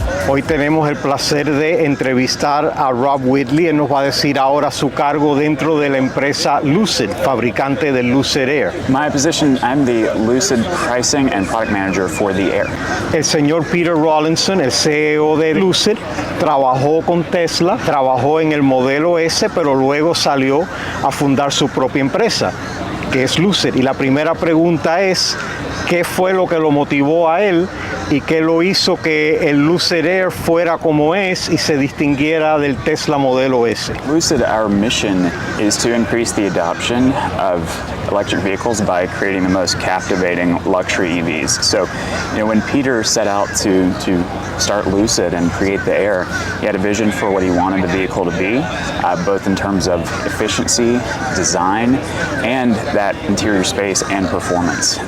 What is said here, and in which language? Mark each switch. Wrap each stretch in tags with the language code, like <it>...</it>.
<es>Hoy tenemos el placer de entrevistar a Rob Whitley. Él nos va a decir ahora su cargo dentro de la empresa Lucid, fabricante del Lucid Air.</es> <en>My position, I'm the Lucid Pricing and Product Manager for the Air.</en> <es>El señor Peter Rawlinson, el CEO de Lucid, trabajó con Tesla, trabajó en el modelo S, pero luego salió a fundar su propia empresa, que es Lucid. Y la primera pregunta es, ¿qué fue lo que lo motivó a él y qué lo hizo que el Lucid Air fuera como es y se distinguiera del Tesla modelo S?</es> <en>Lucid, our mission is to increase the adoption of electric vehicles by creating the most captivating luxury EVs. So, when Peter set out to start Lucid and create the Air, he had a vision for what he wanted the vehicle to be, both in terms of efficiency, design, and that interior space and performance.</en>